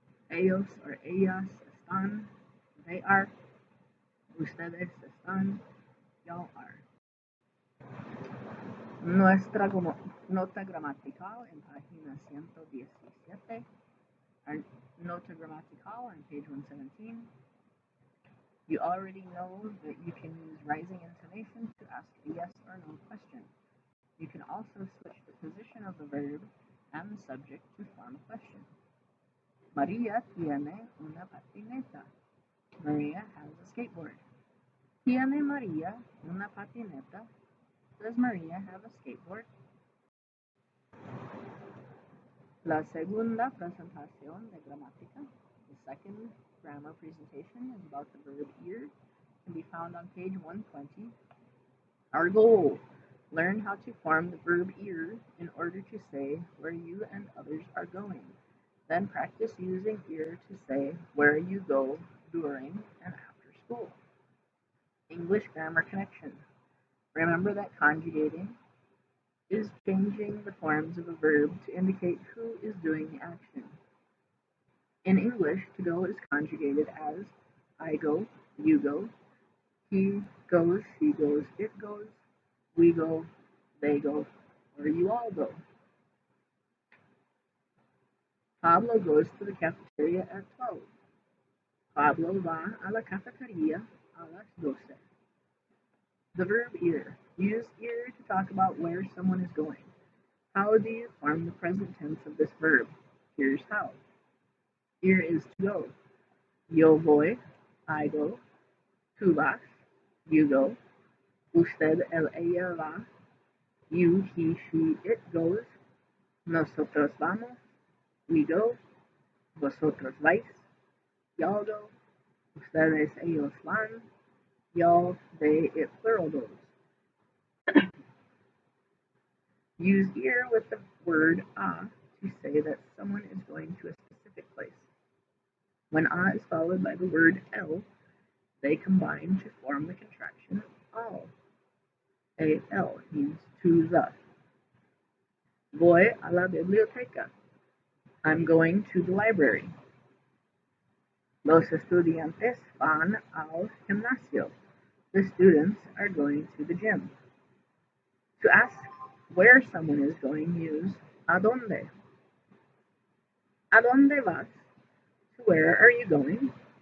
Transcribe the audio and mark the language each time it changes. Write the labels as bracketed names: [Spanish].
[Spanish] Ellos or ellas están, [English] they are. [Spanish] Ustedes están, [English] y'all are. [Spanish] Nuestra nota gramatical en página 117. [English] Our nota gramatical on page 117. You already know that you can use rising intonation to ask a yes or no question. You can also switch the position of the verb and the subject to form a question. [Spanish] María tiene una patineta. [English] Maria has a skateboard. [Spanish] ¿Tiene María una patineta? [English] Does Maria have a skateboard? [Spanish] La segunda presentación de gramática, [English] the second grammar presentation, is about the verb ir. Can be found on page 120. Our goal: learn how to form the verb ir in order to say where you and others are going. Then practice using ir to say where you go during and after school. English grammar connection. Remember that conjugating is changing the forms of a verb to indicate who is doing the action. In English, to go is conjugated as I go, you go, he goes, she goes, it goes, we go, they go, or you all go. Pablo goes to the cafeteria at 12. [Spanish] Pablo va a la cafetería a las 12. [English] The verb ir. Use ir to talk about where someone is going. How do you form the present tense of this verb? Here's how. Ir is to go. [Spanish] Yo voy, [English] I go. [Spanish] Tú vas, [English] you go. [Spanish] Usted, él, ella va. [English] You, he, she, it goes. [Spanish] Nosotros vamos, [English] we go. [Spanish] Vosotros vais, [English] y'all go. [Spanish] Ustedes, ellos van. [English] Y'all, they, it plural goes. Use ir with the word a to say that someone is going to a specific place. When a is followed by the word el, they combine to form the contraction al. A-L means to the. [Spanish] Voy a la biblioteca. [English] I'm going to the library. [Spanish] Los estudiantes van al gimnasio. [English] The students are going to the gym. To ask where someone is going, use a dónde. [Spanish] ¿A dónde vas? [English] Where are you going?